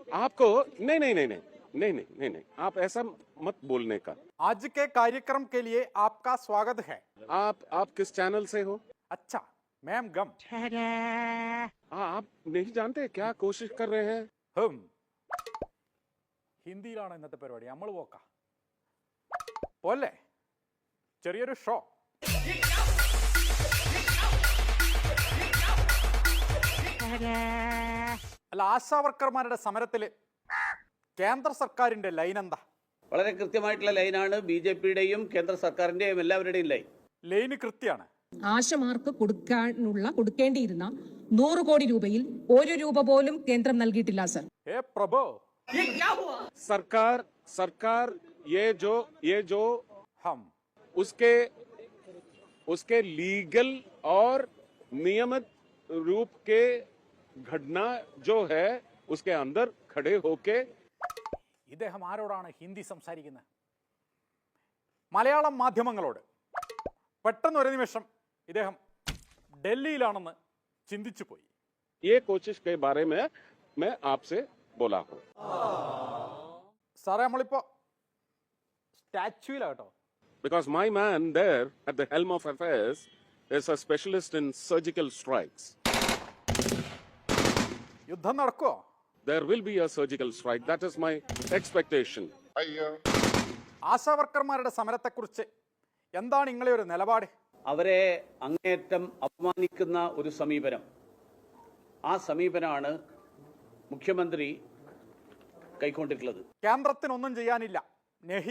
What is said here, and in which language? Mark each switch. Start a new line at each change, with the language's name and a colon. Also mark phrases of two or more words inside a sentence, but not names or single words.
Hindi: आपको नहीं नहीं नहीं नहीं नहीं नहीं नहीं नहीं आप ऐसा मत बोलने का। आज के कार्यक्रम के लिए आपका स्वागत है। आप किस चैनल से हो? अच्छा, मैम गम आप नहीं जानते क्या कोशिश कर रहे हैं?
Malayalam: ഹും ഹിന്ദിയിലാണ് ഇന്നത്തെ പരിപാടി. നമ്മൾ പോക്ക പോലെ ചെറിയൊരു ഷോ. അല്ല, ആശാ വർക്കർമാരുടെ സമരത്തില് കേന്ദ്ര സർക്കാരിന്റെ ലൈൻ എന്താ? വളരെ കൃത്യമായിട്ടുള്ള ലൈനാണ് ബി.ജെ.പിയുടെയും കേന്ദ്ര സർക്കാരിന്റെയും എല്ലാവരുടെയും ലൈന് കൃത്യമാണ്. ആശമാർക്ക് കൊടുക്കേണ്ടിയിരുന്ന 100 കോടി രൂപയിൽ 1 രൂപ പോലും കേന്ദ്രം നൽകിയിട്ടില്ല സർ. ഏ പ്രഭു,
Hindi: सरकार ये जो हम उसके लीगल और नियमित रूप के घटना जो है उसके अंदर खड़े होके.
Malayalam: ഇദ്ദേഹം ആരോടാണ് ഹിന്ദി സംസാരിക്കുന്നത്? മലയാളം മാധ്യമങ്ങളോട്. പെട്ടെന്ന് ഒരു നിമിഷം ഇദ്ദേഹം ഡൽഹിയിലാണെന്ന് ചിന്തിച്ചു പോയി.
Hindi: ये कोशिश के बारे में मैं आपसे बोला हूं.
Malayalam: സാറേ, നമ്മളിപ്പോ സ്റ്റാച്യൂലാട്ടോ.
English: Because my man there at the helm of affairs is a specialist in surgical strikes.
Malayalam: യുദ്ധം നടക്കുവോ?
English: There will be a surgical strike. That is my expectation.
Malayalam: ആശാ വർക്കർമാരുടെ സമരത്തെക്കുറിച്ച് എന്താണ് നിങ്ങളെ ഒരു നിലപാട്? അവരെ അങ്ങേയറ്റം അപമാനിക്കുന്ന ഒരു സമീപനം, ആ സമീപനമാണ് മുഖ്യമന്ത്രി കൈക്കൊണ്ടിട്ടുള്ളത്. കേന്ദ്രത്തിനൊന്നും ചെയ്യാനില്ല നെഹി.